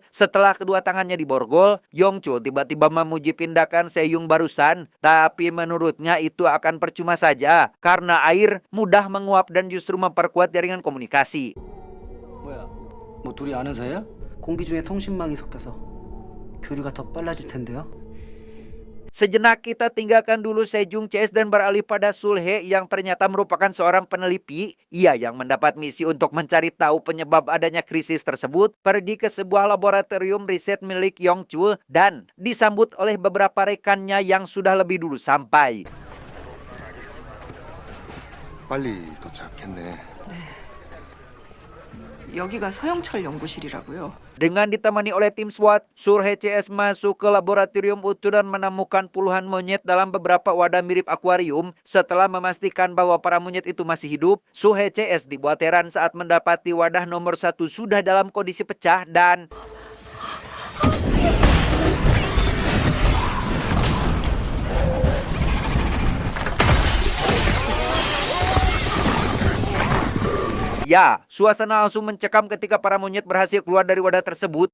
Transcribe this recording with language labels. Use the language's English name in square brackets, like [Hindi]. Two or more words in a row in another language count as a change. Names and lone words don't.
[Indonesian] Setelah kedua tangannya diborgol, Yongchul tiba-tiba memuji tindakan Sejong barusan. Tapi menurutnya itu akan percuma saja karena air mudah menguap dan justru memperkuat jaringan komunikasi. [Korean] 뭐야? 뭐 둘이 아는 사이야? 공기 중에 통신망이 섞여서 교류가 더 빨라질 텐데요. [Indonesian] Sejenak kita tinggalkan dulu Sejong CS dan beralih pada Sulhe yang ternyata merupakan seorang peneliti. Ia yang mendapat misi untuk mencari tahu penyebab adanya krisis tersebut, pergi ke sebuah laboratorium riset milik Yongchul dan disambut oleh beberapa rekannya yang sudah lebih dulu sampai. [Korean] 빨리 도착했네. 여기가 서영철 연구실이라고요. [Indonesian] Dengan ditemani oleh tim SWAT, Sulhe CS masuk ke laboratorium itu dan menemukan puluhan monyet dalam beberapa wadah mirip akuarium. Setelah memastikan bahwa para monyet itu masih hidup, Sulhe CS dibuat heran saat mendapati wadah nomor 1 sudah dalam kondisi pecah dan ya, suasana langsung mencekam ketika para monyet berhasil keluar dari wadah tersebut.